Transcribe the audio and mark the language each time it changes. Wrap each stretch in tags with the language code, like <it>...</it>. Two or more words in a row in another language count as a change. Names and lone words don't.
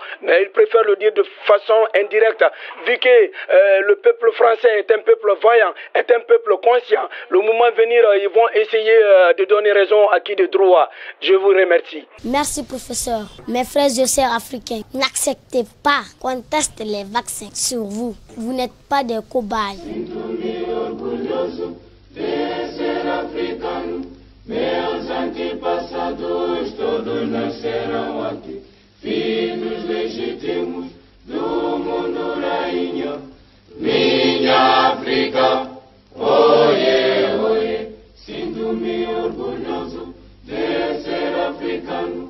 <fr>Mais il préfère le dire de façon indirecte, vu que le peuple français est un peuple voyant, est un peuple conscient. Le moment venir, ils vont essayer de donner raison à qui de droit. Je vous remercie. Merci, professeur. Mes frères et sœurs africains, n'acceptez pas qu'on teste les vaccins sur vous. Vous n'êtes pas des cobayes.</fr> <pt>Meus antepassados todos nasceram aqui, filhos legítimos do mundo rainha. Minha África, oie, oie, sinto-me orgulhoso de ser africano.</pt>